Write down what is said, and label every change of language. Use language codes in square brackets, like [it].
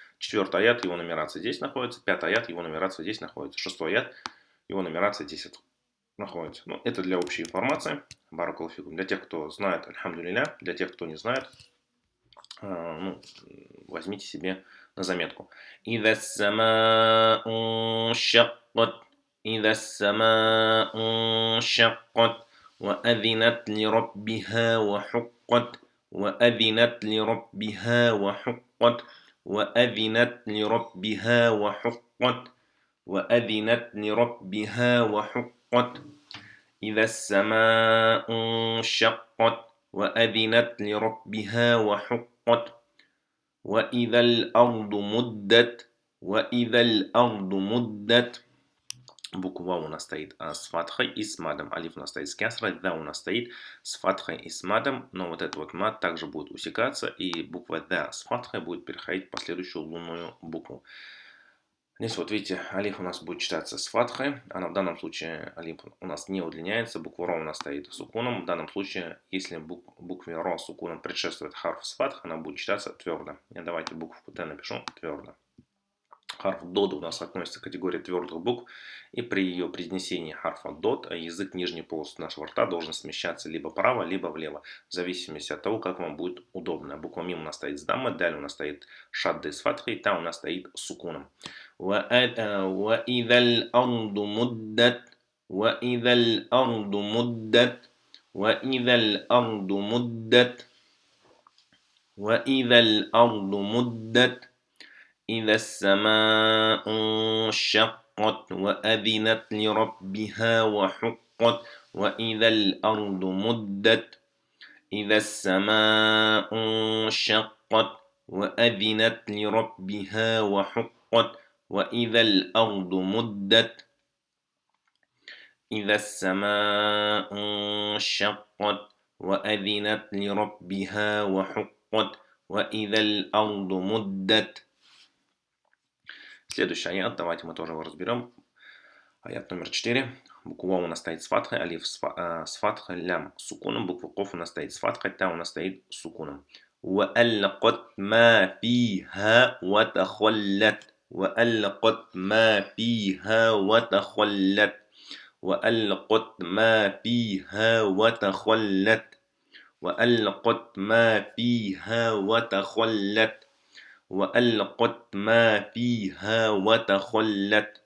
[ru] Четвертый аят, его нумерация здесь находится. Пятый аят, его нумерация здесь находится. Шестой аят, его нумерация здесь находится. Ну, это для общей информации. Баракалуфикум. Для тех, кто знает, альхамдулилля. Для тех, кто не знает, ну, возьмите себе на заметку. [ar] إذا السماء انشقت إذا السماء انشقت وأذنت لربها وحقت وأذنت لربها وحقت وأذنت لربها وحقت وأذنت لربها وحقت إذا السماء انشقت وأذنت لربها وحقت وإذا الأرض مدت وإذا الأرض مدت. [ru] Буква у нас стоит с фатхой и с мадом. Алиф у нас стоит с кясрой, да у нас стоит с фатхой и с мадом. Но вот этот вот мад также будет усекаться, и буква да с фатхой будет переходить в последующую лунную букву. Здесь вот видите, алиф у нас будет читаться с фатхой, а в данном случае алиф у нас не удлиняется, буква ро у нас стоит с сукуном. В данном случае, если букве ро с сукуном предшествует харф с фатхой, она будет читаться твердо. Я давайте букву Т напишу твердо. Харф дод у нас относится к категории твердых букв, и при ее произнесении харфа дод язык нижней полости нашего рта должен смещаться либо вправо, либо влево, в зависимости от того, как вам будет удобно. Буква мим у нас стоит с даммой, далее у нас стоит шаддой с фатхой, та у нас стоит с сукуном. [ar] وإذا الأرض مدت وإذا الأرض مدت وإذا الأرض مدت وإذا الأرض مدت إذا السماء انشقت وأذنت لربها وحقت وإذا الأرض مدت إذا السماء انشقت وأذنت لربها وحقت وإذا الأرض مدت إذا السماء انشقت وأذنت لربها وحقت وإذا الأرض مدت. [ru] Следующий аят, давайте мы тоже его разберем. Аят номер 4. Буква у нас стоит с фатхой, алиф с фатхой, лям с сукуном. Буква коф у нас стоит с фатхой, та у нас стоит с сукуном. [ar] وألقت ما فيها وتخلت وألقت ما فيها وتخلت وألقت ما فيها وتخلت وألقت ما فيها وتخلت وألقت ما فيها وتخلت.